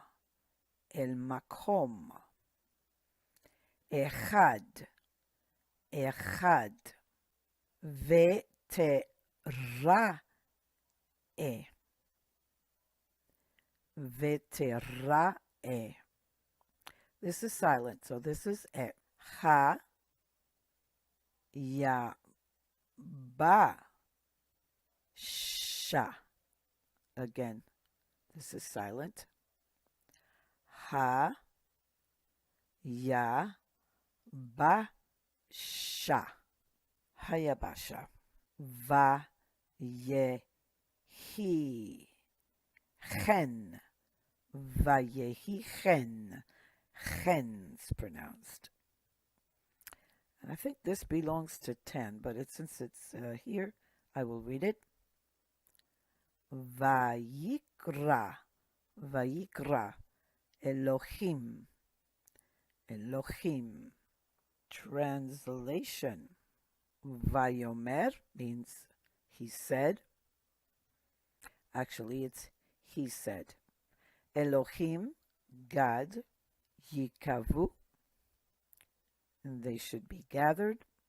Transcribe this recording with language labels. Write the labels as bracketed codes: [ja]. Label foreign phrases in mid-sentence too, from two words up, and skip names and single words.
[he] אל מקום. אחד. אחד. ותראה. ותראה. [en] This is silent, so this is e. [he] ה. י. ב. ש. [en] Again, this is silent. [he] ה. י. ב. ש. היבשה. ו. י. הי. כן. ויהי כן. [en] Chen's pronounced. And I think this belongs to 10, but since it's here, I will read it. [he] ויקרא. ויקרא. אלהים. אלהים. [en] Translation. Vayomer means he said. Actually, it's he said. Elohim, God, Yikavu, and they should be gathered.